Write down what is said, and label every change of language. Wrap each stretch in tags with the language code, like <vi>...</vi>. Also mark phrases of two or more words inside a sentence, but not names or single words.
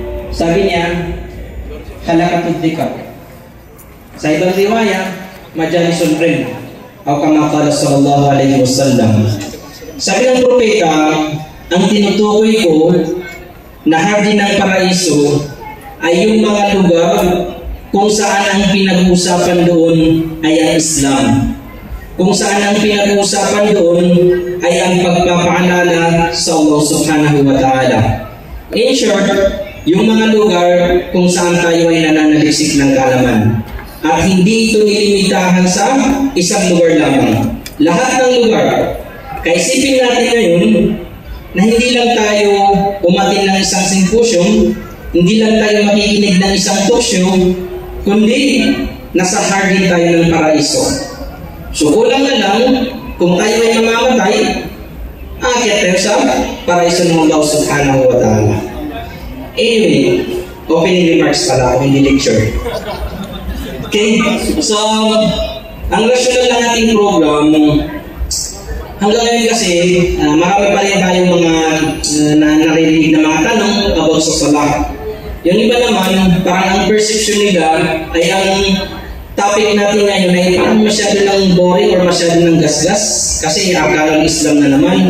<tl>Sabi niya,</tl> <ar>حلق الذكر.</ar> <tl>Sa ibang riwaya,</tl> <ar>مجالس العلم. أو كما قال صلى الله عليه وسلم.</ar> <tl>Sabi ng propeta, ang tinutukoy ko na hardin ng paraiso ay yung mga lugar kung saan ang pinag-uusapan doon ay ang Islam. Kung saan ang pinag-uusapan doon ay ang pagpapaalala sa Allah</tl> <ar>سبحانه وتعالى.</ar> <en>In short,</en> <tl>yung mga lugar kung saan tayo ay nananalisik ng kaalaman. At hindi ito nilimitahan sa isang lugar lamang. Lahat ng lugar. Kaisipin natin ngayon na hindi lang tayo umatin ng isang symposium, hindi lang tayo makikinig ng isang</tl> <en>talk show,</en> <tl>kundi nasa hardin tayo ng paraiso. So kulang na lang, kung tayo ay mamamatay, aakyat tayo sa paraiso ng Allah</tl> <ar>سبحانه وتعالى.</ar> <tl>Anyway,</tl> <en>opening remarks</en> <tl>pala ako, hindi lecture. Okay, so ang rational ng ating program, hanggang ngayon kasi, marami pa rin tayong mga naririnig na mga tanong about sa salah. Yung iba naman, parang ang perception nila ay ang topic natin ngayon ay parang masyado ng boring or masyado ng gasgas kasi akalang Islam na naman.</tl>